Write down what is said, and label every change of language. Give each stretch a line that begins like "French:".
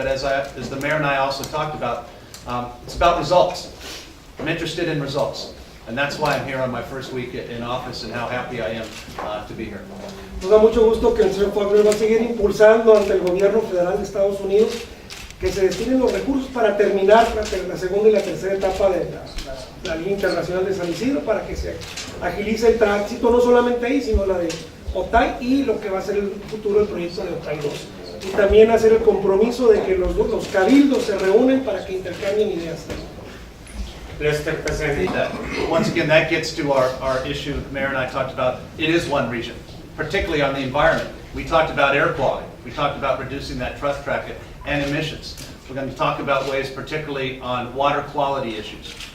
English: But as the mayor and I also talked about, it's about results. I'm interested in results, and that's why I'm here on my first week in office, and how happy I am to be here.
Spanish: Nos da mucho gusto que el señor Faulconer va a seguir impulsando ante el gobierno federal de Estados Unidos que se destinen los recursos para terminar la segunda y la tercera etapa de la línea internacional de San Isidro, para que se agilice el tránsito, no solamente ahí, sino la de Otay y lo que va a ser el futuro del proyecto de Otay 2. Y también hacer el compromiso de que los cabildos se reúnen para que intercambien ideas.
English: Once again, that gets to our issue the Mayor and I talked about. It is one region, particularly on the environment. We talked about air quality. We talked about reducing that truck traffic and emissions. We're going to talk about ways, particularly on water quality issues.